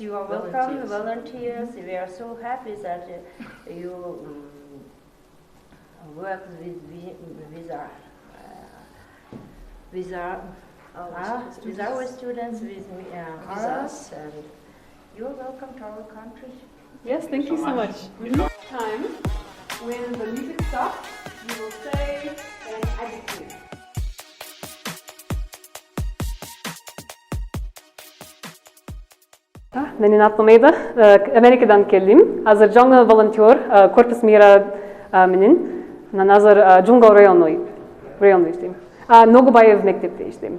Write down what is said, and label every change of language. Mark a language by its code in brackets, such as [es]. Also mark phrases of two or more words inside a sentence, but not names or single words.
[en] You are welcome, volunteers. We are so happy that you work with our students, with us, and you're welcome to our country. Yes, thank you so much. Time when the music stops, you will say an adjective. [ky] Менин атым Эйда, Америкадан келдим. Азыр жаңы волонтер, [ru] корпус мира [ky] менен. Мен азыр Жумгал районунда иштейм. Ногойбаев мектепте иштейм.